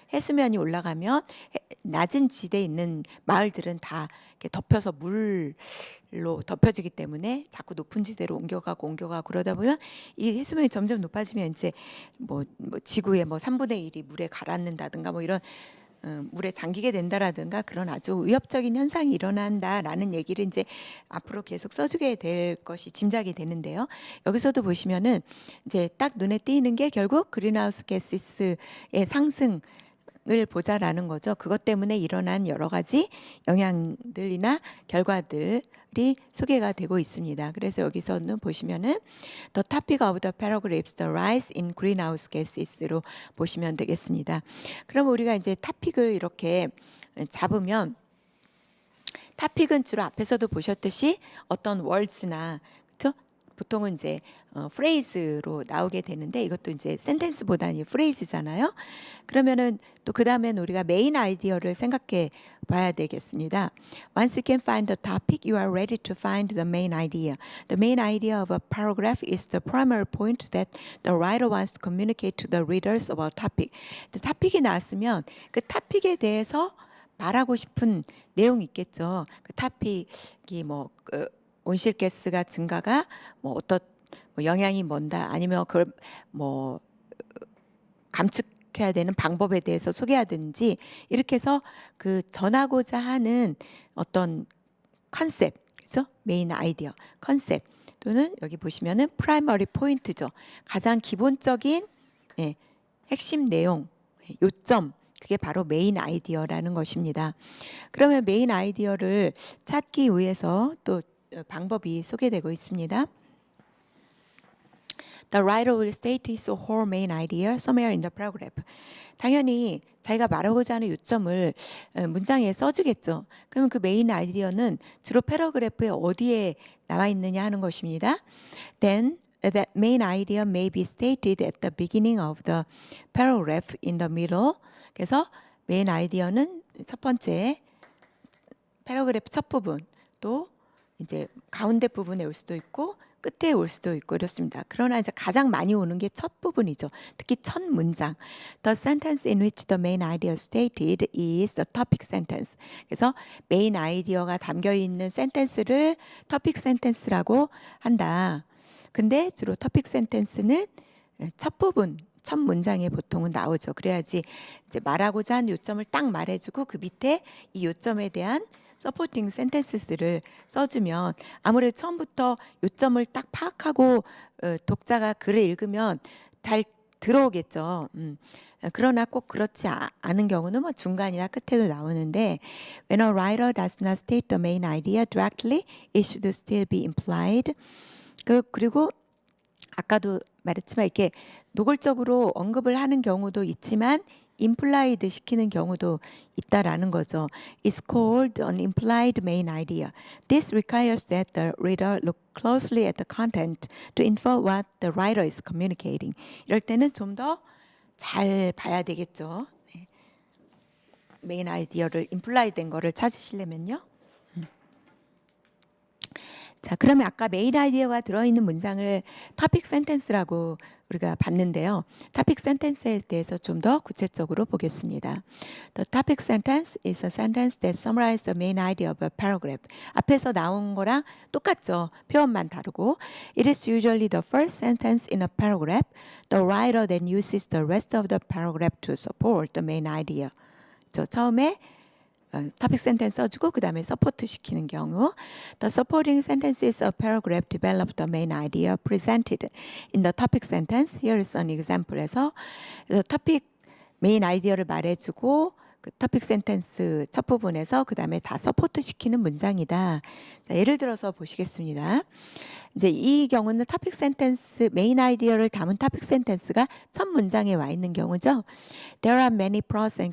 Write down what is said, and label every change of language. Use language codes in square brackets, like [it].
[ko] 해수면이 올라가면 낮은 지대에 있는 마을들은 다 이렇게 덮여서 물로 덮여지기 때문에 자꾸 높은 지대로 옮겨가고 그러다 보면 이 해수면이 점점 높아지면 이제 뭐 지구의 뭐 3분의 1이 물에 가라앉는다든가 뭐 이런 물에 잠기게 된다라든가 그런 아주 위협적인 현상이 일어난다라는 얘기를 이제 앞으로 계속 써주게 될 것이 짐작이 되는데요. 여기서도 보시면은 이제 딱 눈에 띄는 게 결국 그린하우스 가스의 상승을 보자라는 거죠. 그것 때문에 일어난 여러 가지 영향들이나 결과들이 소개가 되고 있습니다. 그래서 여기서는 보시면은 [en] The topic of the paragraph is the rise in greenhouse gases로 [ko] 보시면 되겠습니다. 그럼 우리가 이제 토픽을 이렇게 잡으면 토픽은 주로 앞에서도 보셨듯이 어떤 words나 그렇죠? 보통은 이제 phrase로 나오게 되는데 이것도 이제 sentence보다는 phrase잖아요. 그러면은 또 그 다음엔 우리가 메인 아이디어를 생각해 봐야 되겠습니다. [en] Once you can find the topic, you are ready to find the main idea. The main idea of a paragraph is the primary point that the writer wants to communicate to the readers about topic. [ko] The topic이 나왔으면 그 topic에 대해서 말하고 싶은 내용이 있겠죠. 그 topic이 뭐 온실가스가 증가가 뭐 어떤 뭐 영향이 뭔다 아니면 그걸 뭐 감축해야 되는 방법에 대해서 소개하든지 이렇게 해서 그 전하고자 하는 어떤 컨셉, 그래서 메인 아이디어, 컨셉 또는 여기 보시면은 프라이머리 포인트죠. 가장 기본적인 핵심 내용, 요점. 그게 바로 메인 아이디어라는 것입니다. 그러면 메인 아이디어를 찾기 위해서 또 방법이 소개되고 있습니다. [en] The writer will state his whole main idea somewhere in the paragraph. [ko] 당연히 자기가 말하고자 하는 요점을 문장에 써주겠죠. 그러면 그 메인 아이디어는 주로 패러그래프에 어디에 나와 있느냐 하는 것입니다. [en] Then that main idea may be stated at the beginning of the paragraph in the middle. [ko] 그래서 메인 아이디어는 첫 번째 패러그래프 첫 부분 또 이제 가운데 부분에 올 수도 있고 끝에 올 수도 있고 이렇습니다. 그러나 이제 가장 많이 오는 게 첫 부분이죠. 특히 첫 문장. [en] The sentence in which the main idea stated is the topic sentence. [ko] 그래서 메인 아이디어가 담겨 있는 센텐스를 topic sentence라고 한다. 근데 주로 topic sentence는 첫 부분, 첫 문장에 보통은 나오죠. 그래야지 이제 말하고자 하는 요점을 딱 말해주고 그 밑에 이 요점에 대한 서포팅 센텐스를 써주면 아무래도 처음부터 요점을 딱 파악하고 독자가 글을 읽으면 잘 들어오겠죠. 그러나 꼭 그렇지 않은 경우는 뭐 중간이나 끝에도 나오는데 [en] When a writer does not state the main idea directly, it should still be implied. [ko] 그리고 아까도 말했지만 이렇게 노골적으로 언급을 하는 경우도 있지만 implied 시키는 경우도 있다라는 거죠. [en] It's called an implied main idea. This requires that the reader look closely at the content to infer what the writer is communicating. [ko] 이럴 때는 좀 더 잘 봐야 되겠죠. 네. 메인 아이디어를 implied 된 거를 찾으시려면요. 자, 그러면 아까 메인 아이디어가 들어있는 문장을 토픽 센텐스라고 우리가 봤는데요. 토픽 센텐스에 대해서 좀 더 구체적으로 보겠습니다. [en] The topic sentence is a sentence that summarizes the main idea of a paragraph. [ko] 앞에서 나온 거랑 똑같죠. 표현만 다르고. [en] It is usually the first sentence in a paragraph. The writer then uses the rest of the paragraph to support the main idea. [ko] 저 처음에 토픽 센텐스 써주고 그 다음에 서포트 시키는 경우 [en] The supporting sentences of paragraph develop the main idea presented in the topic sentence. Here is an example [ko] 에서 토픽 메인 아이디어를 말해주고 그 토픽 센텐스 첫 부분에서 그 다음에 다 서포트 시키는 문장이다. 자, 예를 들어서 보시겠습니다. 이제 이 경우는 토픽 센텐스 메인 아이디어를 담은 토픽 센텐스가 첫 문장에 와 있는 경우죠. [en] There are many pros and